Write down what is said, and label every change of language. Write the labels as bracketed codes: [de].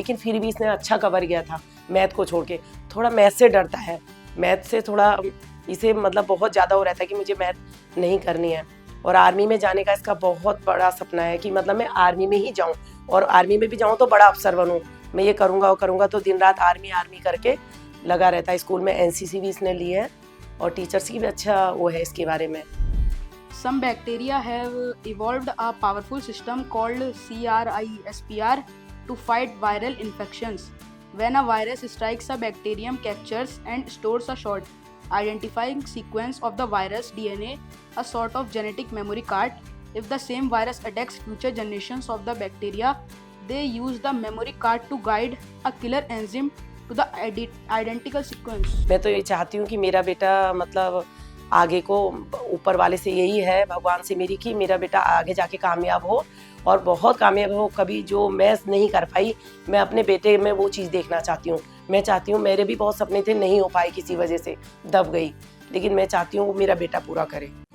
[hi] लेकिन फिर भी इसने अच्छा कवर किया था, मैथ को छोड़ के। थोड़ा मैथ से डरता है, मैथ से थोड़ा इसे मतलब बहुत ज़्यादा हो रहता है कि मुझे मैथ नहीं करनी है। और आर्मी में जाने का इसका बहुत बड़ा सपना है कि मतलब मैं आर्मी में ही जाऊं, और आर्मी में भी जाऊं तो बड़ा अफसर बनूं। मैं ये करूंगा वो करूंगा, तो दिन रात आर्मी करके लगा रहता है। स्कूल में NCC भी इसने ली है, और टीचर्स की भी अच्छा वो है इसके बारे में। [en] Some bacteria have evolved a powerful system called CRISPR to fight viral infections. When a virus strikes, a bacterium captures and stores a short, identifying sequence of the virus DNA, a sort of genetic memory card. If the same virus attacks future generations of the bacteria, they use the memory card to guide a killer enzyme to the identical sequence. [hi] मैं तो ये चाहती हूँ कि मेरा बेटा मतलब आगे को ऊपर वाले से यही है, भगवान से मेरी, कि मेरा बेटा आगे जाके कामयाब हो और बहुत कामयाब हो। कभी जो मैं नहीं कर पाई, मैं अपने बेटे में वो चीज़ देखना चाहती हूँ। मैं चाहती हूँ, मेरे भी बहुत सपने थे, नहीं हो पाए, किसी वजह से दब गई, लेकिन मैं चाहती हूँ वो मेरा बेटा पूरा करे।